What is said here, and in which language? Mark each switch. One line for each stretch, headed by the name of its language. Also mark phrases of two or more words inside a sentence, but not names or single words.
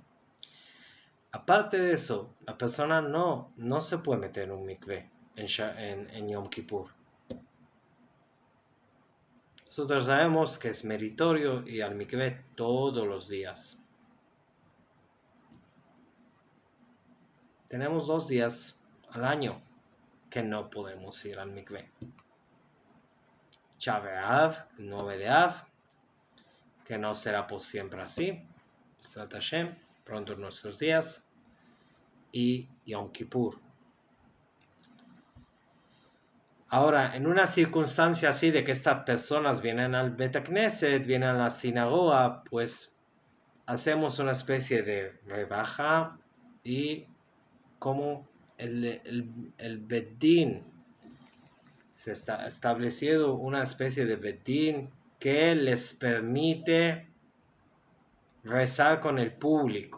Spanish: Aparte de eso, la persona no se puede meter en un mikveh en Yom Kippur. Nosotros sabemos que es meritorio ir al mikveh todos los días. Tenemos 2 días al año que no podemos ir al mikveh. Tisha B'Av, 9 de Av, que no será por siempre así.
Hebrew: בעזרת השם,
Spanish: pronto en nuestros días. Y Yom Kippur. Ahora, en una circunstancia así de que estas personas vienen al
Hebrew: בית כנסת,
Spanish: vienen a la sinagoga, pues hacemos una especie de rebaja y como el Bedín se está estableciendo una especie de Bedín que les permite rezar con el público.